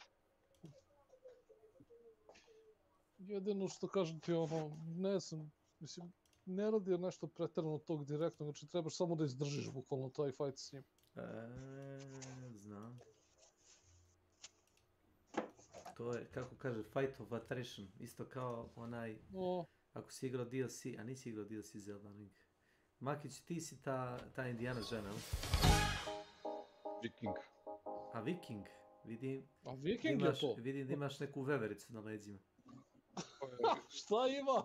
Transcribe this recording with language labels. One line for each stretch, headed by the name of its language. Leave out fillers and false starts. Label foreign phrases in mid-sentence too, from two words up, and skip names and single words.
Bosnian: Jedino što kažem ti ne znam, mislim, ne radi nešto pretjerano tog direktno, znači trebaš samo da izdržiš bukvalno taj fight s njim. Znam. To je, kako kaže,
English: fight of attrition,
Bosnian: isto kao onaj, ako si igrao DLC, a nisi igrao DLC Zelda Link. Makić, ti si ta indijana žena, ali? Viking. A Viking? Vidim da imaš neku vevericu na leđima. Šta ima?